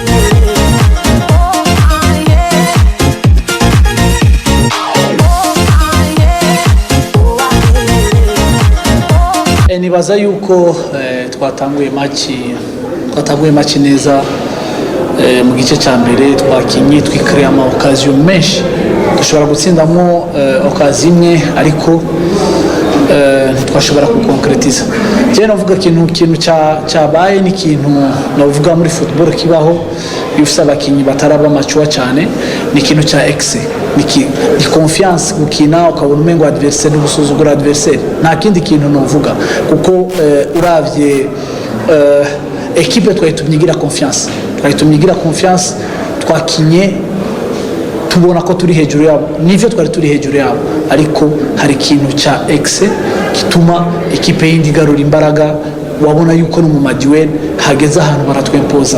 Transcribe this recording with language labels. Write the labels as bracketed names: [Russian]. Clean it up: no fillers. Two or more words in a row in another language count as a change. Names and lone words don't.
[Rundi] Nibaza yuko twatanguye match neza mu gice cya mbere twakinye twikiriye ama occasion menshi dushobora gutsindamo occasion imwe ariko twashobora kukonkretiza. Je navuga ikintu cyabaye ni ikintu navuga muri football kibaho yufisa abakinyi bataraba machuwa cyane ni ikintu cya excès ni confiance gukina ukabona umengo adversaire n'ubusuzugura adversaire nta kindi kintu navuga kuko uravye equipe twayitumyigira confiance twakinye tubona ko turi hejuru yabo nivyo twari turi hejuru yabo ariko hari ikintu cya excès kituma equipe yindi garura imbaraga wabona yuko no mu maduel hageze ahantu baratwempoza.